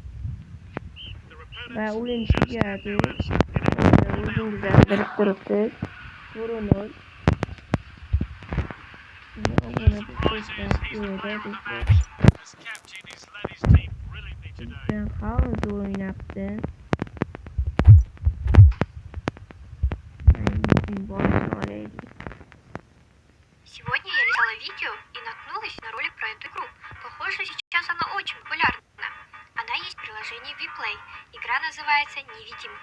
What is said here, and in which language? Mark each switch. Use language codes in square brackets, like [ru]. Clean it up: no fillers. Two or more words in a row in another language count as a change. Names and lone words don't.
[uz] Va o'yin tugadi. O'zingizlar bilib turibsiz. 0-0. Haaland o'ynabdi. [ru] Сегодня я листала видео и наткнулась на ролик про эту игру. Похоже, сейчас она очень популярна. Она есть в приложении Vplay. Игра называется «Невидимка».